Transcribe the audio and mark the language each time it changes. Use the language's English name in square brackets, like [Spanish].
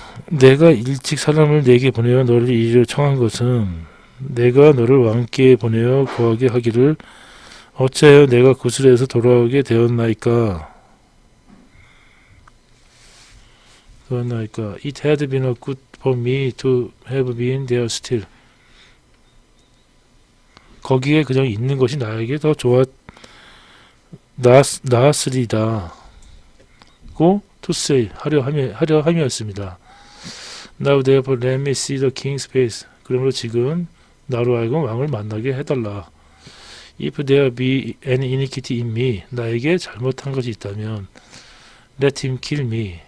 [Korean] 내가 일찍 사람을 내게 보내어 너를 이리로 청한 것은 내가 너를 왕께 보내어 구하게 하기를 어찌하여 내가 구슬에서 돌아오게 되었나이까? [English] It had been good for me to have been there still. [Korean] 거기에 그냥 있는 것이 나에게 더 나았으리다. 고 [English] to say [Korean] 하려 함이었습니다. [English] Now therefore let me see the king's face. [Korean] 그러므로 지금 나로 하여금 왕을 만나게 해달라. [English] If there be any iniquity in me, [Korean] 나에게 잘못한 것이 있다면 [English] let him kill me.